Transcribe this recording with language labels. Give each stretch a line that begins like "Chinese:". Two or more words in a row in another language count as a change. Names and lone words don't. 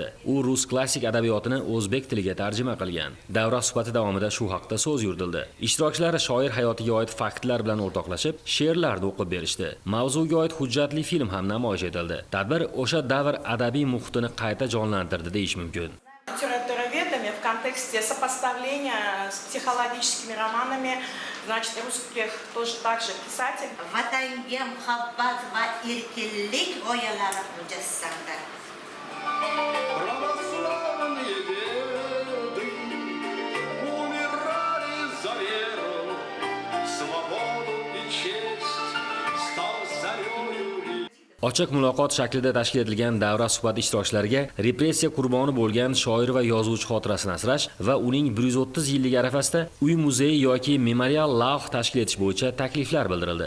Uzbek: U rus klassik adabiyotini o'zbek tiliga tarjima qilgan. Davra suhbati davomida shu haqda so'z yuritildi. Ishtirokchilar shoir hayotiga oid faktlar bilan o'rtoqlashib, she'rlarni o'qib berishdi. Mavzuga oid hujjatli film ham namoyish etildi. Tadbir o'sha davr adabiy muhitini qayta jonlantirdi deyish mumkin.
Russian: В контексте сопоставления с психологическими романами, значит, русских тоже так же писатель.
Uzbek: Vatanga muhabbat va erkinlik g'oyalari mujassamdir. Ochiq muloqot shaklida tashkil etilgan davra suhbati ishtirokchilariga repressiya qurboni bo'lgan shoir va yozuvchi xotirasini asrash va uning 130 yilligi arafasida uy muzeyi yoki memorial lavh tashkil etish bo'yicha takliflar bildirildi.